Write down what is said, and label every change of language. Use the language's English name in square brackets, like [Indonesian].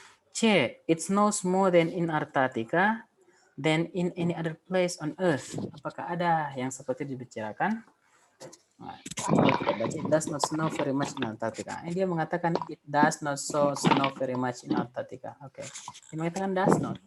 [English] C, it snows more than in Antarctica than in any other place on Earth. [Indonesian] Apakah ada yang seperti dibicarakan? Nah, kita baca, [English] it does not snow very much in Antarctica. [Indonesian] Dia mengatakan [English] it does not snow very much in Antarctica. [Indonesian] Oke, dia mengatakan [English] does not.